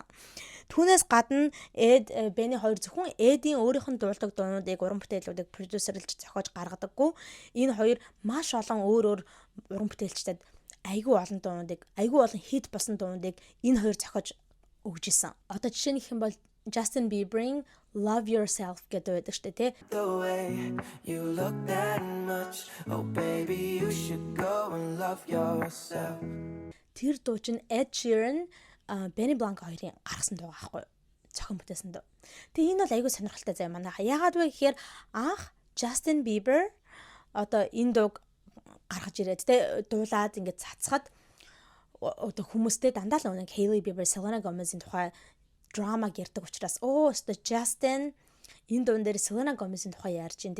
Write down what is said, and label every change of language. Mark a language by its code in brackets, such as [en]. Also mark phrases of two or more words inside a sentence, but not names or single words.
[mn] Түүнээс гадна Benny хоёр зөвхөн Ed-ийн өөрийнх нь дуулдаг дуунуудыг уран бүтээлүүдийг продюсерлж зохиож гаргадаггүй. Энэ хоёр маш олон өөр уран бүтээлчдэд айгүй олон дуунуудыг, айгүй олон хит болсон дуунуудыг энэ хоёр зохиож өгж исэн. Одоо жишээ нь гэх юм бол Justin Bieber-ийн Love Yourself гэдэг байдаг шүү дээ, тий. [en] The way you look that much, oh baby, you should go and love yourself. [mn] Тэр дуу чинь Ed Sheeran, Benny Blanco хоёрын гаргасан дуу байхгүй юу? Зохион бүтээсэн дуу. Тэгээ энэ бол айгүй сонирхолтой заяа манайха. Яагаад вэ гэхээр анх Justin Bieber одоо энэ дууг гаргаж ирээд тий дуулаад ингээд цацхад одоо хүмүүстэй дандаа л нэг Hailey Bieber, Selena Gomez-ийн тухай драмаг ярьдаг учраас өстө Justin энэ дуун дээр Selena Gomez-ийн тухай ярьж байна.